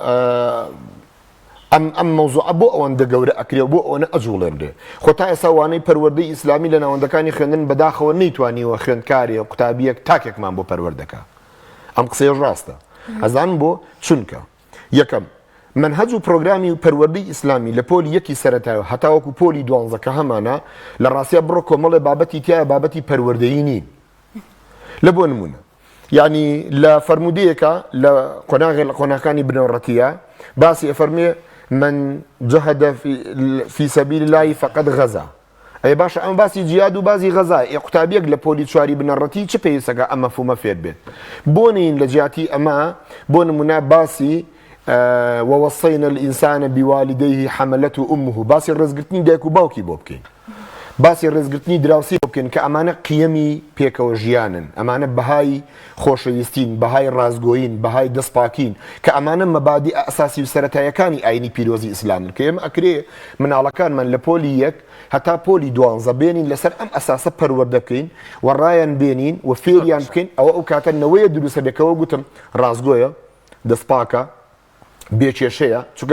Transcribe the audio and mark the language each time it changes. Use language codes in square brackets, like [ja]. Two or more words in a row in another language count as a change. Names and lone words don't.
[ckb] ئەم مەوزوعە بۆ ئەوەندە گەورە ئەکرێ بۆ ئەوەنە ئەجوڵێنرێ خۆ تا ئێستا وانەی پەروەردەی ئیسلامی لە ناوەندەکانی خوێندن بەداخەوە نەیتوانیوە خوێندکارێ قوتابیەک تاکێکمان بۆ پەروەردەکە ئەم قسەیە ڕاستە ئەزان بۆ چونکە یەکەم منهەج و پرۆگرامی پەروەردەی ئیسلامی لە پۆلی یەکی سەرەتایە هەتاوەکو پۆلی 12 کە هەمانە لە ڕاستیە بڕۆ کۆمەڵێ بابەتی تایە بابەتی پەروەردەیی نین لە بۆ نمونە یعنی لە فەرمودەیەکە لە قۆناغەکانی بنەڕەتیە باسی ئەفەرمێ [ar] من جهد في سبيل الله فقد غزا [ckb] ئەی باشە ئەم باسی جیاد و بازی غەزا قوتابیەک لە پۆلی چواری بنەڕەتی چ پێویستەکە ئەم مەفهومە فێر بێت بۆ نین لە جیاتی ئەمە بۆ نمونە باسی [ar] ووصينا الإنسان بوالديه حملته أمه [ckb] باسی ڕێزگرتنی دایک و باوکی بۆ بکەین باسی ڕێزگرتنی دراوسی بۆ بکەین کە ئەمانە قیەمی پێکەوە ژیانن ئەمانە بەهای خۆشەویستین بەهای ڕازگۆین بەهای دەستپاکین کە ئەمانە مەبادی ئەساسی و سەرەتایەکانی ئاینی پیرۆزی ئیسلامن کە ئێمە ئەکرێ مناڵەکانمان لە پۆلی یەک هەتا پۆلی 12 بێنین لەسەر ئەم ئەساسە پەروەردە بکەین و ڕایان بێنین و فێریان بکەین ئەوە ئەو کاتە نەوەیە دروستە بێکەوە گوتم ڕازگۆیە دەستپاکە بێکێشەیە چونکە